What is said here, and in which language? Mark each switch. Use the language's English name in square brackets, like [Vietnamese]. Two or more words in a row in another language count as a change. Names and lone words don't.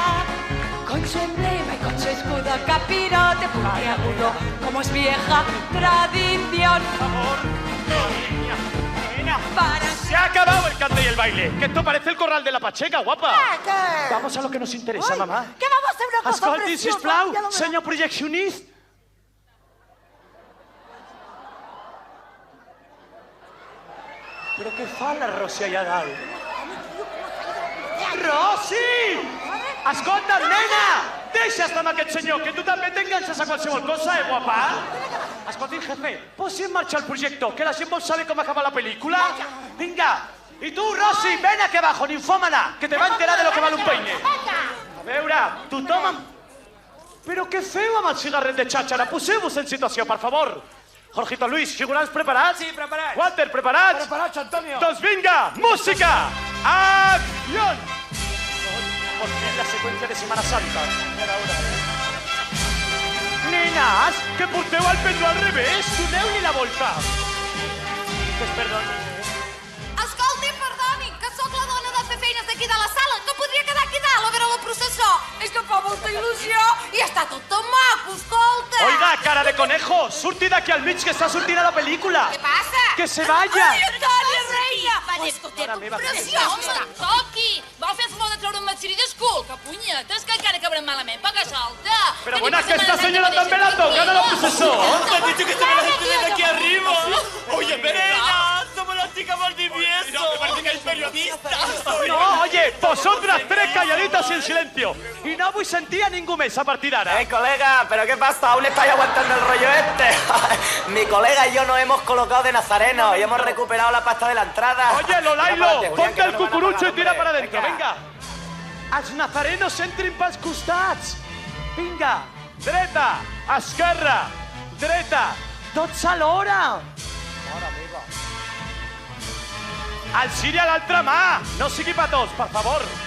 [Spanish] Con su emblema y con su escudo capirote puntiagudo, como es vieja tradición. Se ha acabado el cante y el baile. Que esto parece el corral de la Pacheca, guapa. ¿Qué? Vamos a lo que nos interesa, mamá. Que vamos a hacer una cosa [Catalan] Escolti, [Spanish] preciosa. [Catalan] sisplau, Ja lo veràs. senyor projeccionist. Però què fa la Rossi allà dalt? Rossi! Escolta, nena! Deixa estar amb aquest senyor, que tu també t'enganxes a qualsevol cosa, guapa? Escolti, jefe, posi en marxa el projector, que la gent vol saber com acaba la pel·lícula. Vinga! I tu, Rossi, [Spanish] ven aquí abajo, ninfómana, que te va a enterar de lo que vale un peine. [Catalan] A veure, tothom amb... Però què feu amb el cigarret de xàxara? Poseu-vos en situació, per favor. Jorgito Luis, figurants preparats? Sí, preparats. Walter, preparats? Preparats, Antonio. Doncs vinga, música! [Spanish] Acción! Por fin la secuencia de Semana Santa. [Catalan] Nenes, que porteu el pendó al revés. Doneu-li la volta. Que es perdoni. Escolti, perdoni, que sóc la dona de fer feines d'aquí de la sala. No podria quedar aquí dalt a veure la processó. És que fa molta il·lusió i està tot tan maco, escolta. Oiga, [Spanish] cara de conejo, [Catalan] surti d'aquí al mig que està sortint a la pel·lícula. Què passa? [Spanish] Que se vaya. [Catalan] Ai, Antònia, reina! Escolta, Mare meva, preciosa! Toqui! Vol fer favor de treure un matsiri d'escul? Que punyetes, que encara cabrem malament, poca solta! [Spanish] Pero bueno, que esta señora también la toca, no la procesó. ¿Te has dicho que estaba la gente desde aquí arriba? Oye, ¿verdad? Somos las chicas Valdivieso. No, me parece que hay periodistas. No, oye, vosotras tres calladitas y en silencio. [Catalan] Y no vull sentir a ningú més a partir d'ara. [Spanish] Colega, ¿pero qué pasa? ¿Aún estáis aguantando el rollo este? Mi colega y yo nos hemos colocado de nazareno y hemos recuperado la pasta de la entrada. Oye, Lolailo, ponte el cucurucho y tira para adentro, venga. [Catalan] Els nazarenos entrin pels costats. Vinga, dreta, esquerra, dreta, tots alhora. Mare meva. El ciri a l'altra mà, no sigui pa tots, per favor.